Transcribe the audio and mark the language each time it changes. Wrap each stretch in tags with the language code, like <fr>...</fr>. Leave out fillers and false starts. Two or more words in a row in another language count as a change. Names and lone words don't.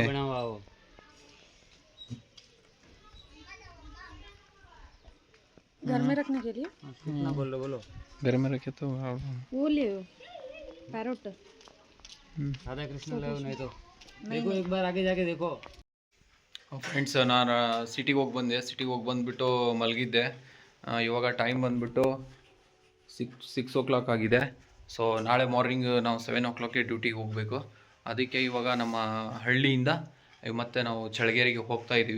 <hi>बना हुआ वो. घर में रखने के लिए कितना बोलो बोलो. घर में रखे तो वो ले पैरोट. राधा कृष्ण ले नहीं तो देखो एक बार आगे जाके देखो.</hi> <kn>ಫ್ರೆಂಡ್ಸ್ ನಾನು ಸಿಟಿಗೆ ಹೋಗಿ ಬಂದೆ. ಸಿಟಿಗೆ ಹೋಗಿ ಬಂದುಬಿಟ್ಟು ಮಲಗಿದ್ದೆ. ಇವಾಗ ಟೈಮ್ ಬಂದುಬಿಟ್ಟು 6 o'clock ಆಗಿದೆ. ಸೊ ನಾಳೆ ಮಾರ್ನಿಂಗ್ ನಾವು 7 o'clockಗೆ ಡ್ಯೂಟಿಗೆ ಹೋಗಬೇಕು. ಅದಕ್ಕೆ ಇವಾಗ ನಮ್ಮ ಹಳ್ಳಿಯಿಂದ ಮತ್ತೆ ನಾವು ಚಳ್ಳಕೆರೆಗೆ ಹೋಗ್ತಾ ಇದ್ದೀವಿ.</kn>